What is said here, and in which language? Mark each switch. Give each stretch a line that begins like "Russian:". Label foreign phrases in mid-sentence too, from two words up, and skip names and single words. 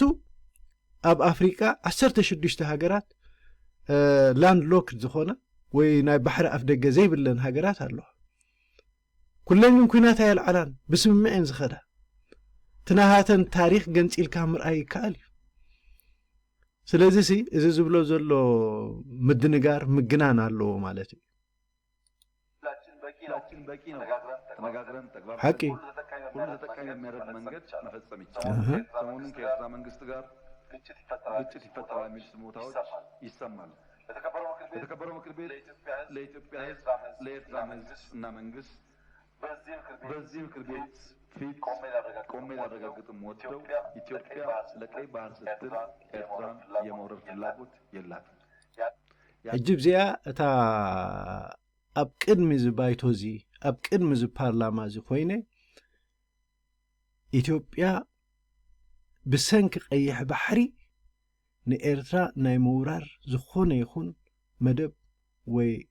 Tigrinya: ኣብ ኣፍሪካ 16 ሃገራት
English: land locked
Tigrinya: ዝኾነ ወይ ናይ ባሕሪ ኣፍ ደገ ዘይብለን ሃገራት ኣለዋ ኩለን ኩናት ኣየልዓላን ብስምምዕን ዝኸዳ ትናሃተን ታሪክ ገንፂልካ ምርኣይ ይከኣል እዩ ስለዚ እዚ ዝብሎ ዘሎ ምድንጋር ምግናን ኣለዎ ማለት እዩ ሓቂ
Amharic: ሁሉ ተጠቃሚ የሚያደርግ መንገድ መፈጸም ይቻላል። ሰሞኑን ከኤርትራ መንግስት ጋር ግጭት ይፈጠራል የሚል ስሞታዎች ይሰማሉ። ለተከበረው ምክር ቤት ለኢትዮጵያ ሕዝብ ለኤርትራ መንግስት እና መንግስት በዚህ ምክር ቤት ፊት ቆሜ ላረጋግጥም ወደው ኢትዮጵያ ለቀይ ባህር ስትል ኤርትራን የመውረር ፍላጎት የላትም።
Tigrinya: ሕጅብ እዚኣ እታ ኣብ ቅድሚ ዝባይቶ እዚ ኣብ ቅድሚ ዝፓርላማ እዚ ኮይነ ኢትዮጵያ ብሰንኪ ቀይሕ ባሕሪ ንኤርትራ ናይ ምውራር ዝኾነ ይኹን መደብ ወይ